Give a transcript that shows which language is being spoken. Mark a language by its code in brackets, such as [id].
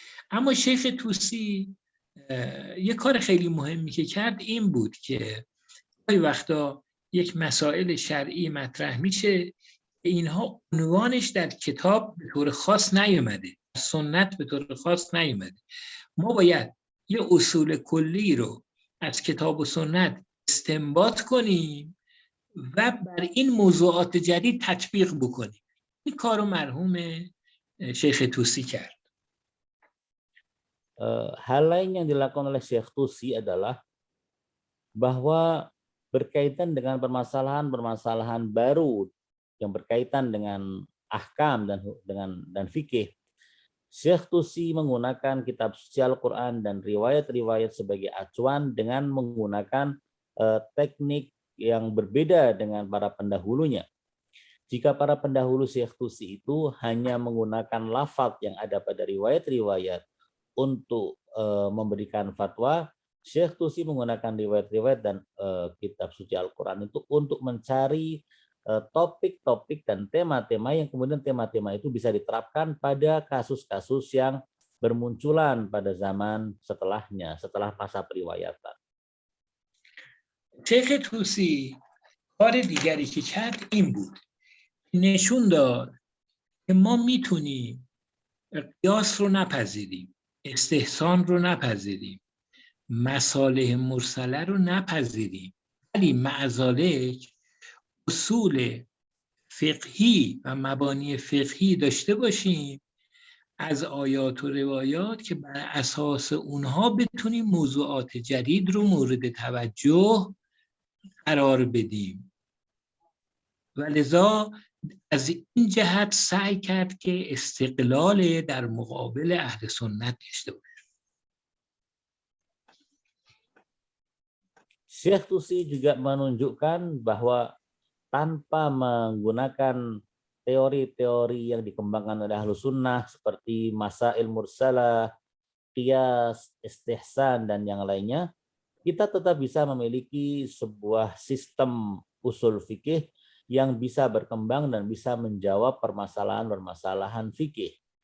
[fa] اما شیخ طوسی یک کار خیلی مهمی که کرد این بود که گاهی وقتا یک مسائل شرعی مطرح میشه اینها عنوانش در کتاب به طور خاص نیومده، سنت به طور خاص نیومده. ما باید یه اصول کلی رو از کتاب و سنت استنباط کنیم و بر این موضوعات جدید تطبیق بکنیم. این کارو مرحوم شیخ توسی کرد. [id] Hal lain yang dilakukan oleh Syekh Tusi adalah bahwa berkaitan dengan permasalahan-permasalahan baru yang berkaitan dengan ahkam dan fikih, Syekh Tusi menggunakan kitab suci Al-Quran dan riwayat-riwayat sebagai acuan dengan menggunakan teknik yang berbeda dengan para pendahulunya. Jika para pendahulu Syekh Tusi itu hanya menggunakan lafaz yang ada pada riwayat-riwayat untuk memberikan fatwa, Syekh Tusi menggunakan riwayat-riwayat dan kitab suci Al-Quran itu untuk mencari topik-topik dan tema-tema yang kemudian tema-tema itu bisa diterapkan pada kasus-kasus yang bermunculan pada zaman setelahnya, setelah masa periwayatan. [fa] شیخ توسی کار دیگری که کرد این بود، نشون داد که ما میتونیم قیاس رو نپذیریم، استحسان رو نپذیریم، مصالح مرسله رو نپذیریم، ولی معذالک اصول فقهی و مبانی فقهی داشته باشیم از آیات و روایات که بر اساس اونها بتونیم موضوعات جدید رو مورد توجه قرار بدیم. و لذا از این جهت سعی کرد که استقلال در مقابل اهل سنت داشته باشه. [id] Syekh Tusi juga menunjukkan bahwa tanpa menggunakan teori-teori yang dikembangkan oleh Ahlus Sunnah seperti masail mursalah, qiyas, istihsan, dan yang lainnya, kita tetap bisa memiliki sebuah sistem usul fikih yang bisa berkembang dan bisa menjawab permasalahan-permasalahan fikih.